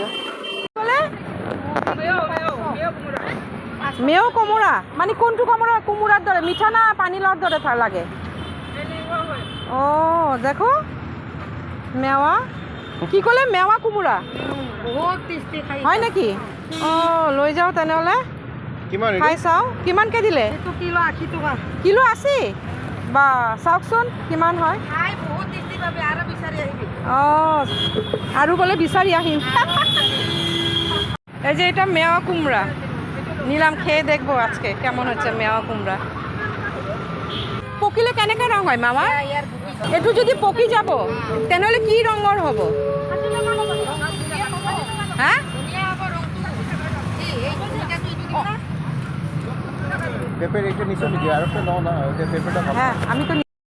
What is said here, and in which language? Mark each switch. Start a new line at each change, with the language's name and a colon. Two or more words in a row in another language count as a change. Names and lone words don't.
Assamese: বলে মেও কোমোরা মানে কোনটো কোমোরা? কোমোরার দরে মিঠা না পানি লওয়ার দরে লাগে? ও দেখো মেওয়া কি কলে? মেওয়া কোমোরা হয় নাকি? অ লৈ যাও তেনেহলে কিমান খাই চাও। কিমানকে দিলে? কিলো 80 টকা। কিলো 80? বা চাওকচোন কিমান হয়। খাই বহুত টেষ্টি পাবি আৰু বিচাৰি আহিবি। অঁ আৰু বোলে বিচাৰি আহিম।
Bangla: এই যে এটা মেওয়া কুমড়া নিলাম, খেয়ে দেখবো আজকে কেমন হচ্ছে মেওয়া কুমড়া।
Assamese: পকিলে কেনেকে রং হয় মামা? এইটো যদি পকি যাব তেনেহলে কি রঙৰ হ'ব?
Bangla: হ্যাঁ পেঁপের এটা নিচে নিয়ে আর একটা নাও না, পেঁপেটা হ্যাঁ আমি তো